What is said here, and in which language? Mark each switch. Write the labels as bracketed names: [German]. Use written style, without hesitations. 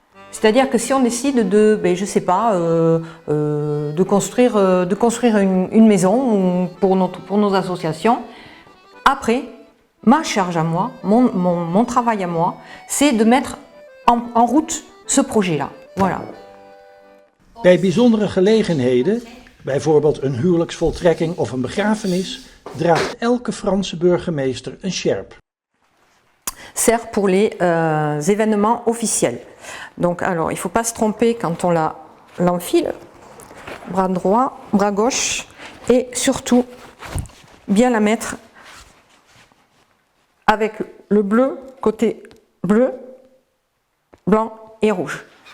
[French] C'est-à-dire que si on décide de, je sais pas, de construire une maison pour nos associations, après, ma charge à moi, mon travail à moi, c'est de mettre en route ce projet-là. Voilà. [Dutch] Bij bijzondere gelegenheden, bijvoorbeeld een huwelijksvoltrekking of een begrafenis, draagt elke Franse burgemeester een sjerp. [French] Sert pour les événements officiels. Donc, alors, il ne faut pas se tromper quand on la l'enfile, bras droit, bras gauche, et surtout bien la mettre avec le bleu, côté bleu, blanc et rouge.